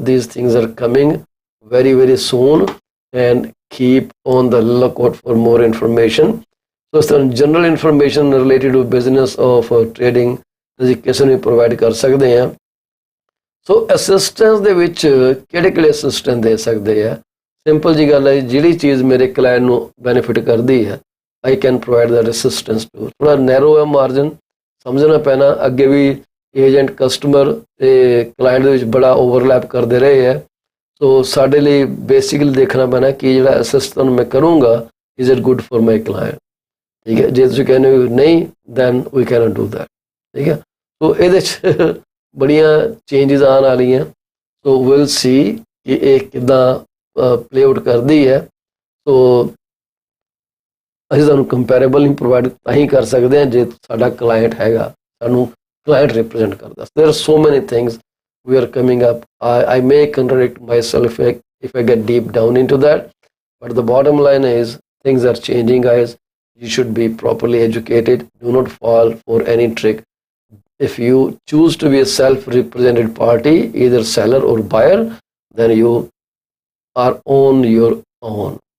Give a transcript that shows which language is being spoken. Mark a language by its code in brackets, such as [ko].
[en] These things are coming very very soon and keep on the lookout for more information। [pa] ਸੋ ਇਸ ਤਰ੍ਹਾਂ general information related to business of trading ਅਸੀਂ ਕਿਸੇ ਨੂੰ provide ਕਰ ਸਕਦੇ ਹਾਂ। ਸੋ ਅਸਿਸਟੈਂਸ ਦੇ ਵਿੱਚ ਕਿਹੜੇ ਕਿਹੜੇ ਅਸਿਸਟੈਂਟ ਦੇ ਸਕਦੇ ਆ? ਸਿੰਪਲ ਜੀ ਗੱਲ ਹੈ, ਜਿਹੜੀ ਚੀਜ਼ ਮੇਰੇ ਕਲਾਇੰਟ ਨੂੰ ਬੈਨੀਫਿਟ ਕਰਦੀ ਹੈ [en] I can provide that assistance too. [pa] ਥੋੜਾ ਨੈਰੋ ਹੈ ਮਾਰਜਨ, ਸਮਝਣਾ ਪੈਣਾ। ਅੱਗੇ ਵੀ ਏਜੰਟ ਕਸਟਮਰ ਤੇ ਕਲਾਇੰਟ ਦੇ ਵਿੱਚ ਬੜਾ ਓਵਰਲੈਪ ਕਰਦੇ ਰਹੇ ਹੈ। ਸੋ ਸਾਡੇ ਲਈ ਬੇਸਿਕਲੀ ਦੇਖਣਾ ਪੈਣਾ ਕਿ ਜਿਹੜਾ ਅਸਿਸਟੈਂਟ ਮੈਂ ਕਰੂੰਗਾ [en] is it good for my client, [pa] ਠੀਕ ਹੈ। ਜੇ ਤੁਸੀਂ ਕਹਿੰਦੇ ਹੋ ਨਹੀਂ [en] then we can't do that, [pa] ਠੀਕ ਹੈ। ਸੋ ਇਹਦੇ 'ਚ ਬੜੀਆਂ ਚੇਂਜਿਸ ਆਉਣ ਵਾਲੀਆਂ। ਸੋ [en] will see [pa] ਕਿ ਇਹ ਕਿੱਦਾਂ ਪਲੇ ਆਊਟ ਕਰਦੀ ਹੈ। ਸੋ ਅਸੀਂ ਤੁਹਾਨੂੰ ਕੰਪੈਰੇਬਲ ਨਹੀਂ ਪ੍ਰੋਵਾਈਡ ਤਾਂ ਹੀ ਕਰ ਸਕਦੇ ਹਾਂ ਜੇ ਸਾਡਾ ਕਲਾਇੰਟ ਹੈਗਾ, ਸਾਨੂੰ ਕਲਾਇੰਟ ਰਿਪਰੈਜ਼ੈਂਟ ਕਰਦਾ। [en] There are so many things we are coming up. I may contradict myself if I get deep down into that, but the bottom line is things are changing, guys. You should be properly educated. Do not fall for any trick. If you choose to be a self-represented party, either seller or buyer, then you are on your own.